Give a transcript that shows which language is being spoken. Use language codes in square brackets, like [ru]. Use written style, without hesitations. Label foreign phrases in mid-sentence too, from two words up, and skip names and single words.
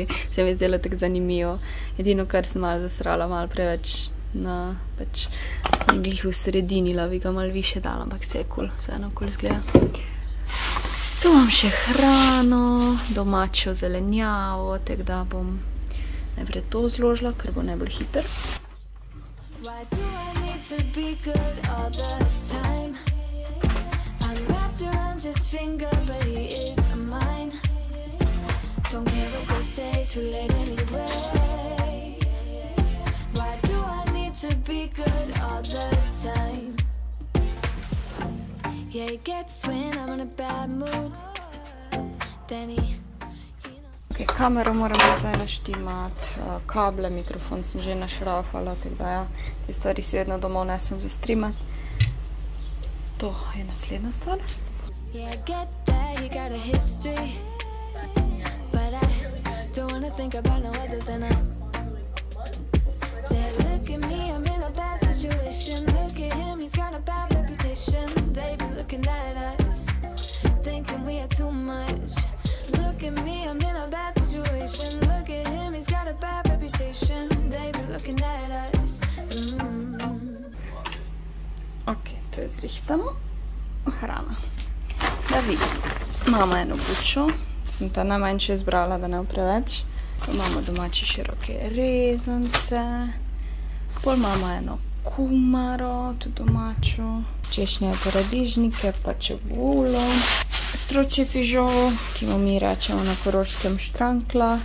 [sl] Se mi je zdelo tako zanimivo. Edino, kar sem malo zasrala, malo preveč na pač glih v sredini, bi ga malo više dala, ampak vse je cool, vseeno cool izgleda. Tu imam še hrano, domačo zelenjavo, tako da bom najprej to zložila, ker bo najbolj hiter. [en] Why do I need to be good all the time? I'm wrapped around his finger, but he is mine. Don't care what they say, too late anyway. Why do I need to be good all the time? Yeah, he gets when I'm in a bad mood. Then he... [sl] Ok, kamero moram zdaj naštimati, kable, mikrofon sem že našrafala, tako da ja, te stvari si vedno domov nesem za streamati. To je naslednja stvar. [en] Yeah, I get that you got a history, but I don't wanna think about no other than us. They look at me, I'm in a bad situation. Look at him, he's got a bad reputation. They be looking at us, thinking we are too much. Look at me, I'm in a bad situation. Look at him, he's got a bad reputation. They be looking at us. [sl] Ok, to je zrihtano. Hrana. Da vidim. Imamo eno bučo. Sem ta najmanjše izbrala, da ne preveč. Imamo domače široke rezance. Pol imamo eno kumaro, tudi domačo. Češnje, paradižnike, pa čebulo. Stročji fižol, ki mu mi rečemo na Koroškem štrankla.